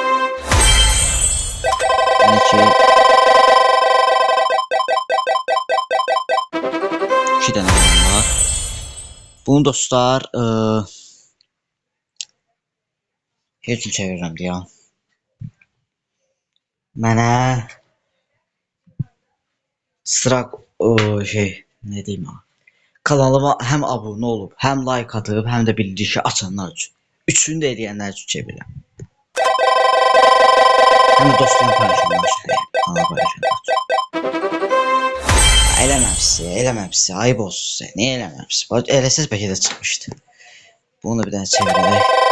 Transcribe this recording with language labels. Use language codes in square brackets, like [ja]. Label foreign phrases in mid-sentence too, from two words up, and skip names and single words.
[az] Yəni ki 2 dənə var. Bunu dostlar heç üçün çevirirəm deyəm. [tr] Mənə Strak şey ne diyeyim ha. [az] Kanalıma hem abone olup hem like atıp hem de bildirişi açanlar üçün. Üçünü de edənlər üçün çevirəm. Hem de dostlarım paylaşanlar üçün. Kanal paylaşanlar üçün. Eləməmsi. Ayıb olsun sizə. Niyə eləməmsi? Eləsəz bəlkə də çıxmışdı. Bunu da bir dənə çevirək.